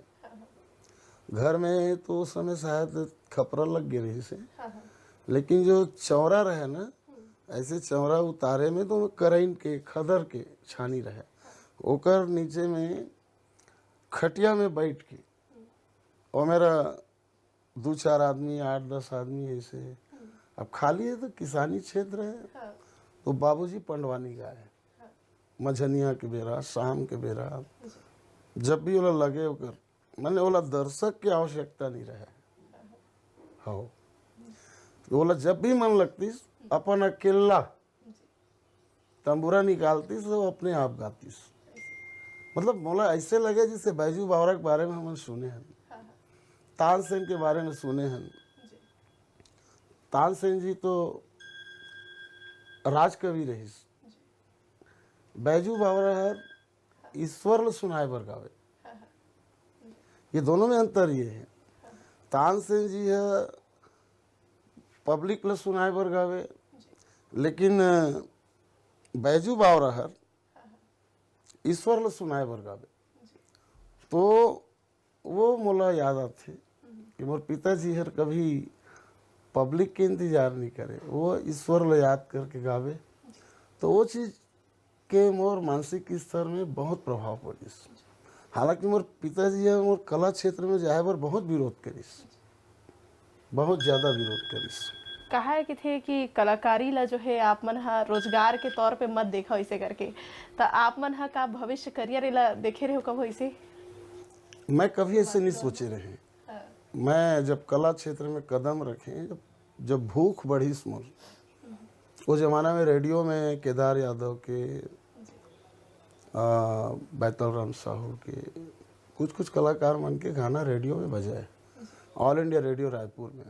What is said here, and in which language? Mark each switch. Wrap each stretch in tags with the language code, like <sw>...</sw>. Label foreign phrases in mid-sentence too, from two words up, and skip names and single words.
<hne>घर में तो उस समय शायद खपरा लग गई रही से, लेकिन जो चौरा रहे ना, ऐसे चौरा उतारे में तो कराइन के खदर के छानी रहे। ओकर नीचे में खटिया में बैठ के, और मेरा 2-4 आदमी, 8-10 आदमी ऐसे। अब खाली है तो किसानी क्षेत्र है, तो बाबूजी पंडवानी गाए मझनिया के बेरा, शाम के बेरा, जब भी ओला लगे ओकर माने ओला दर्शक की आवश्यकता नहीं रहे हो। तो ओला जब भी मन लगती अपन अकेला तंबूरा निकालती तो अपने आप गाती। मतलब मोला ऐसे लगे जैसे बैजू बावरा के बारे में हम सुने हैं, तानसेन के बारे में सुने हैं। तानसेन जी तो राजकवि रही, बैजू बावरा है ईश्वर ल सुनाए बर गावे। ये दोनों में अंतर ये है, तानसेन जी है पब्लिक ल सुनाए बर गावे, लेकिन बैजू बावरा हर ईश्वर ल सुनाए बर गावे। तो वो मोला याद आते कि मोर पिताजी हर कभी पब्लिक के इंतजार नहीं करे, वो ईश्वर ल याद करके गावे। तो वो चीज़ के मोर मानसिक स्तर में बहुत प्रभाव पड़िस। हालांकि मोर पिताजी है मोर कला क्षेत्र में जाए बर बहुत विरोध करिस, बहुत ज़्यादा विरोध करिस। कहा है कि थे कि कलाकारी ला जो है आप मन हा रोजगार के तौर पे मत देखो ऐसे करके, तो आप मन हा का भविष्य करियर ला देखे रहे हो कब ऐसे? मैं कभी ऐसे नहीं सोचे रहे। मैं जब कला क्षेत्र में कदम रखे, जब भूख बढ़ी मोर, उस जमाना में रेडियो में केदार यादव के, बैतल राम साहू के, कुछ कुछ कलाकार मन के गाना रेडियो में बजा है, ऑल इंडिया रेडियो रायपुर में।</hne>